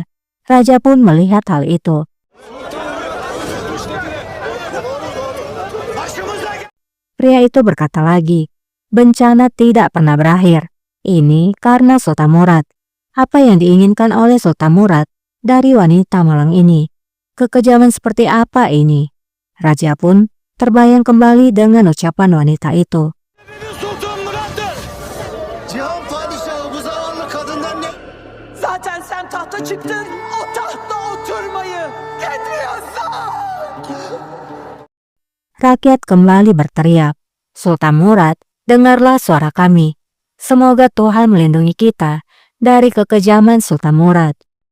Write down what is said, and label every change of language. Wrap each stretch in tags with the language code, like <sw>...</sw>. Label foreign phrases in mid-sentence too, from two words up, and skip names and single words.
<id>Raja pun melihat hal itu. Pria itu berkata lagi, "Bencana tidak pernah berakhir. Ini karena Sultan Murad. Apa yang diinginkan oleh Sultan Murad dari wanita malang ini? Kekejaman seperti apa ini?" Raja pun terbayang kembali dengan ucapan wanita itu.</id> <tr>Zaten sen tahta çıktın, o tahta oturmayı kendi yazsan.</tr> <id>Rakyat kembali berteriak, "Sultan Murad, dengarlah suara kami. Semoga Tuhan melindungi kita dari kekejaman Sultan Murad."</id>